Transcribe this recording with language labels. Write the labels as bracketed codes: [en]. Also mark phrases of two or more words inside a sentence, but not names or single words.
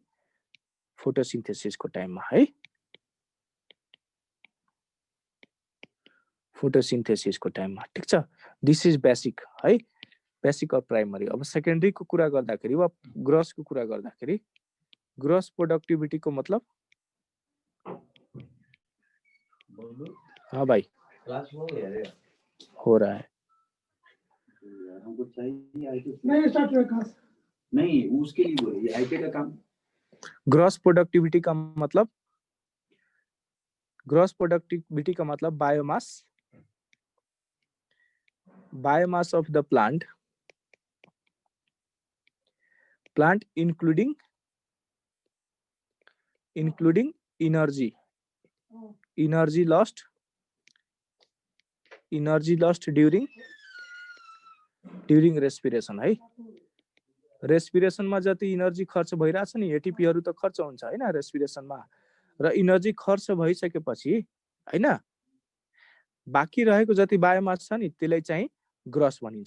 [ne] फोटोसिन्थेसिसको टाइममा है, फोटोसिन्थेसिसको टाइममा, ठिक छ। [en] this is basic है, basic of primary. [ne] अब सेकेन्डरी को कुरा गर्दाखेरि वा ग्रस को कुरा गर्दाखेरि [en] gross productivity [ne] को मतलब, [hi] हाँ भाई क्लास हो रहा है, हमको चाहिए नहीं उसके लिए बोले आईटी का काम। [en] gross productivity [hi] का मतलब [en] biomass of the plant including energy lost during respiration है। [ne] रेस्पिरेसनमा जति इनर्जी खर्च भइरहेछ नि एटीपीहरू त खर्च हुन्छ हैन रेस्पिरेसनमा, र इनर्जी खर्च भइसकेपछि हैन बाँकी रहेको जति बायोमास छ नि त्यसलाई चाहिँ ग्रस भनिन्छ।